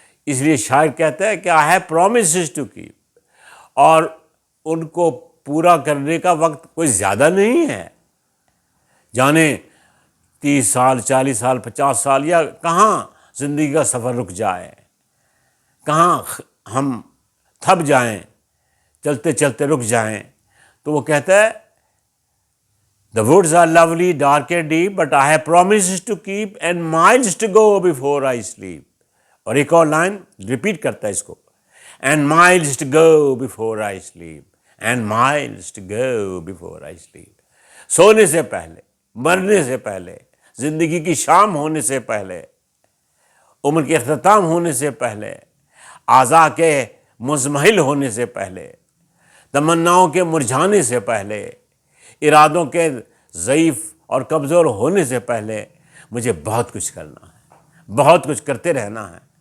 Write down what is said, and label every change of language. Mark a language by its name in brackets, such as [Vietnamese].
[Urdu] اس لیے شاعر کہتا ہے کہ [English] I have promises to keep, [Urdu] اور ان کو پورا کرنے کا وقت کوئی زیادہ نہیں ہے، جانے 30 سال 40 سال 50 سال یا کہاں زندگی کا سفر رک جائے، کہاں ہم تھک جائیں، چلتے چلتے رک جائیں. تو وہ کہتا ہے [English] The woods are lovely, dark and deep, but I have promises to keep and miles to go before I sleep. [Urdu] اور ایک اور لائن ریپیٹ کرتا ہے اس کو، [English] and miles to go before I sleep, and miles to go before I sleep. [Urdu] سونے سے پہلے، مرنے سے پہلے، زندگی کی شام ہونے سے پہلے، عمر کے اختتام ہونے سے پہلے، اعضاء کے مزمحل ہونے سے پہلے، تمناؤں کے مرجھانے سے پہلے، ارادوں کے ضعیف اور کمزور ہونے سے پہلے مجھے بہت کچھ کرنا ہے، بہت کچھ کرتے رہنا ہے.